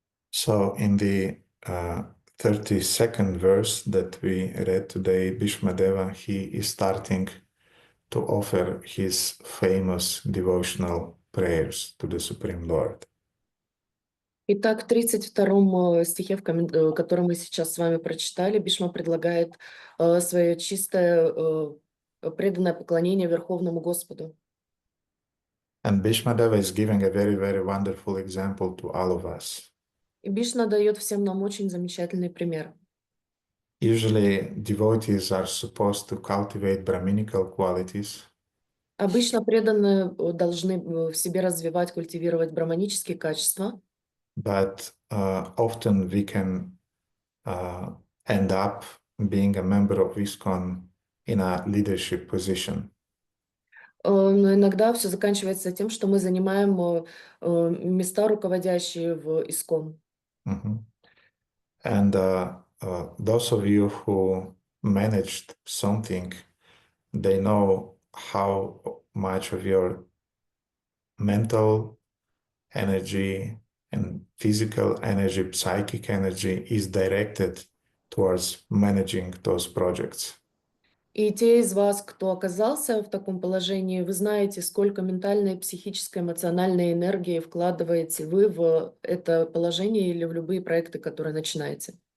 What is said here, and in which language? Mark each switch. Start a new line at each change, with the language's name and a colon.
English: So in the 32nd verse that we read today, Bhīṣmadeva, he is starting to offer his famous devotional prayers to the Supreme Lord.
Russian: Итак, в 32 стихе, который мы сейчас с вами прочитали, Бишма предлагает свое чистое преданное поклонение Верховному Господу.
English: And Bhīṣmadeva is giving a very, very wonderful example to all of us.
Russian: И Бишна дает всем нам очень замечательный пример.
English: Usually, devotees are supposed to cultivate Brahminical qualities.
Russian: Обычно преданные должны в себе развивать, культивировать браманические качества.
English: But often we can end up being a member of ISKCON in a leadership position.
Russian: Но иногда все заканчивается тем, что мы занимаем места руководящие в ISKCON. Mm-hmm.
English: And those of you who managed something, they know how much of your mental energy and physical energy, psychic energy is directed towards managing those projects.
Russian: И те из вас, кто оказался в таком положении, вы знаете, сколько ментальной, психической, эмоциональной энергии вкладываете вы в это положение или в любые проекты, которые начинаете.